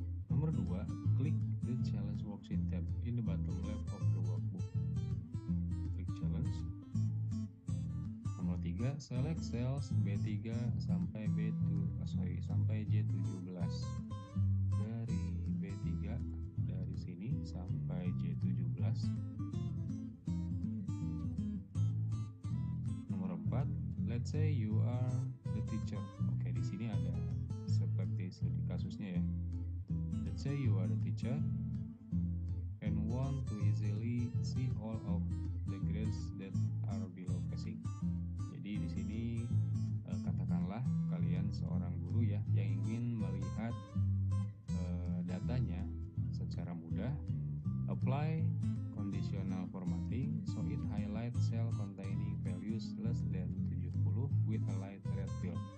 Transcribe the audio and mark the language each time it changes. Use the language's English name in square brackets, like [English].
[English] Nomor 2, klik the challenge worksheet tab in the bottom left of the workbook. [Indonesian] Klik [English] challenge. Nomor 3, select cells B3 [Indonesian] sampai sampai [English] J17. [Indonesian] Dari B3 dari sini sampai J17. [English] Let's say you are the teacher. [Indonesian] Oke, di sini ada seperti studi kasusnya ya. [English] Let's say you are the teacher and want to easily see all of the grades that are below passing. [Indonesian] Jadi di sini katakanlah kalian seorang guru ya yang ingin melihat datanya secara mudah. [English] Apply conditional formatting so it highlights cell containing values less than 70 with a light red fill.